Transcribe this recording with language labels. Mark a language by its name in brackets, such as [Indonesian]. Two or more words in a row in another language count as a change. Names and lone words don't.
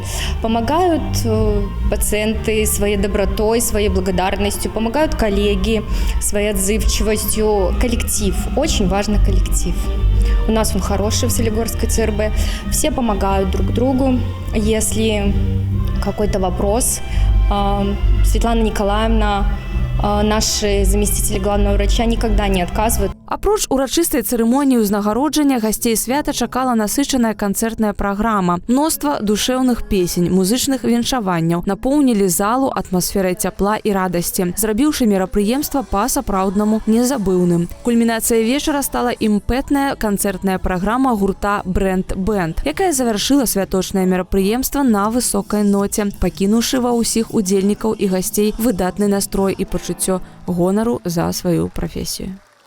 [Russian] Помогают пациенты своей добротой, своей благодарностью, помогают коллеги своей отзывчивостью, коллектив. Очень важно коллектив. У нас он хороший в Солигорской ЦРБ. Все помогают друг другу. Если какой-то вопрос, Светлана Николаевна, наши заместители главного врача никогда не отказывают. [Belarusian] Апроч урачыстай цырымоніі ўзнагароджання гасцей свята чакала насычаная канцэртная праграма. Мноства душэўных песень, музычных віншаванняў напоўнілі залу атмасферай цяпла і радасці, зрабіўшы мерапрыемства па-сапраўднаму незабыўным. Кульмінацыя вечара стала імпэтная канцэртная праграма гурта «Брэнд Бэнд», якая завяршыла святочнае мерапрыемства на высокай ноце, пакінуўшы ва ўсіх удзельнікаў і гасцей выдатны настрой і пачуццё гонару за сваю прафесію.